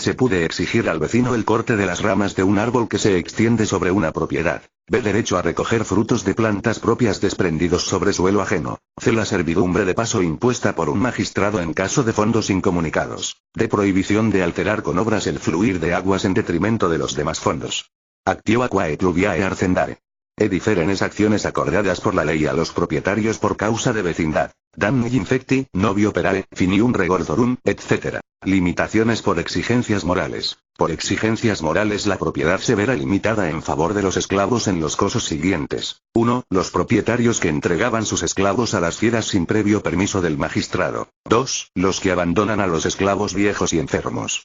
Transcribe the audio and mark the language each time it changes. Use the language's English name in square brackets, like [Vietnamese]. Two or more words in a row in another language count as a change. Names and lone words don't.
[Spanish] Se puede exigir al vecino el corte de las ramas de un árbol que se extiende sobre una propiedad. B. Derecho a recoger frutos de plantas propias desprendidos sobre suelo ajeno. C. La servidumbre de paso impuesta por un magistrado en caso de fondos incomunicados. D. Prohibición de alterar con obras el fluir de aguas en detrimento de los demás fondos. [Latin] Actio aquae pluviae arcendare. [Spanish] Diferentes acciones acordadas por la ley a los propietarios por causa de vecindad. [Latin] Danni infecti, novio operae, finium regordorum, [Spanish] etc. Limitaciones por exigencias morales. Por exigencias morales la propiedad se verá limitada en favor de los esclavos en los casos siguientes. 1. Los propietarios que entregaban sus esclavos a las fieras sin previo permiso del magistrado. 2. Los que abandonan a los esclavos viejos y enfermos.